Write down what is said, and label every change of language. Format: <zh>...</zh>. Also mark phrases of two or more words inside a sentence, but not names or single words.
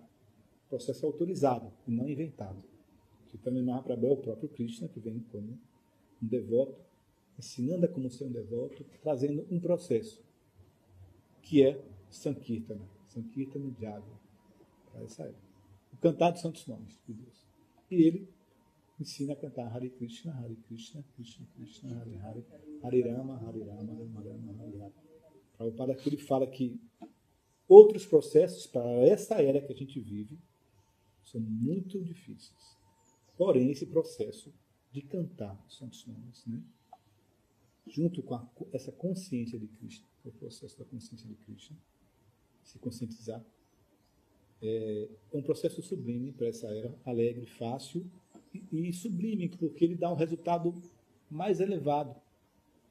<pt>Processo autorizado, e não inventado. Chaitanya Mahaprabhu é o próprio Krishna, que vem como um devoto, ensinando a como ser um devoto, trazendo um processo, que é Sankirtana, Sankirtana Jagya, para essa época. O cantar dos santos nomes de Deus. E ele ensina a cantar Hare Krishna, Krishna Krishna, Hare Hare, Hare Rama, Hare Rama, Rama Rama, Hare Hare. Prabhupada aqui ele fala que outros processos para essa era que a gente vive são muito difíceis. Porém, esse processo de cantar os santos nomes, né, junto com essa consciência de Krishna, o processo da consciência de Krishna, se conscientizar, é um processo sublime para essa era, alegre, fácil e sublime, porque ele dá um resultado mais elevado.</pt>